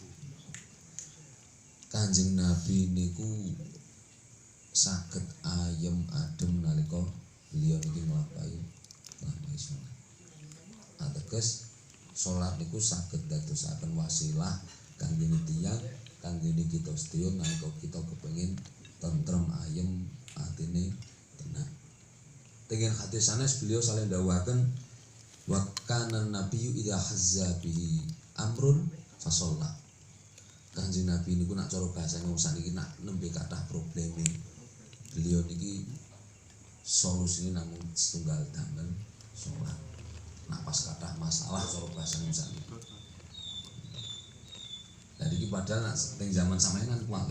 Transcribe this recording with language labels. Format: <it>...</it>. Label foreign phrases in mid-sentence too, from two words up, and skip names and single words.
<jv>Kanjeng Nabi niku saged ayem adem nalika beliau niki nglampahi salat. Ateges salat niku saged dadosaken wasilah kangge tiyang kangge kita sedaya nalika kita kepengin tentrem ayem atine tenang. Dengan hadis sanes beliau saleh dawuhaken</jv> <ar>وكان النبي إذا حز به أمر فصلى.</ar> <jv>Kanjeng Nabi niku nak cara bahasane wong sakniki nak nembe kathah probleme. Beliau niki solusine namung setunggal damel salat. Nak pas kathah masalah cara bahasane wong sakniki. Lah iki padahal nak teng zaman sampeyan kan kuwi.</jv>